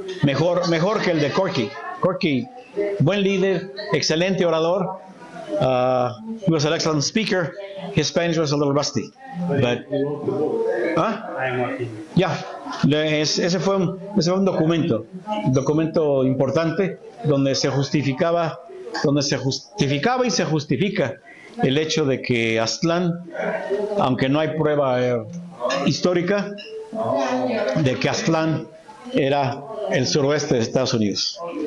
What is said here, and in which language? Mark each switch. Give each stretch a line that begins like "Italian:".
Spanish: Mejor que el de Corky. Corky, buen líder, excelente orador,
English: He was an excellent speaker. His Spanish was a little rusty, but I'm working.
Spanish: ese fue un documento importante donde se justificaba y se justifica el hecho de que Aztlán, aunque no hay prueba histórica de que Aztlán era el suroeste de Estados Unidos.